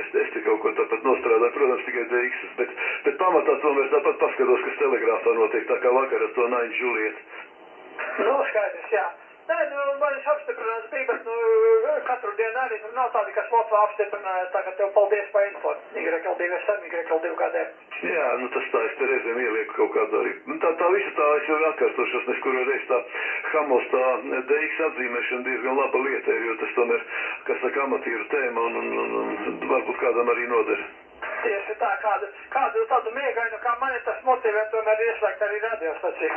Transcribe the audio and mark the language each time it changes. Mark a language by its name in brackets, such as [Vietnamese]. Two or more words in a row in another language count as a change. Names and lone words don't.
[Latvian] Es te kaut ko tāpat nostrādāju, protams, tikai DX, bet pamatā tomēr tāpat paskatos, kas telegrāfā notiek, tā kā vakar ar to Nainu Džulietu. Nu, skaidrs, jā. Nē, nu, man viņš apstiprināts bija, bet, katru dienu arī tur nav tādi, kas Lotvā apstiprināja, tā kā tev paldies par info. YL2SM, YL2KD. Jā, nu tas tā, es te reizēm ielieku kaut kādu arī. Nu, tā visa tā, es jau atkārtošos, neskuru reiz tā Hamos, tā DX atzīmēšana diezgan laba lieta ir, jo tas tomēr, kas saka, amatīru tēma un varbūt kādam arī noder. Tieši tā, kādu tādu miegainu, kā mani tas motivē, tomēr ieslēgt arī radiostaciju.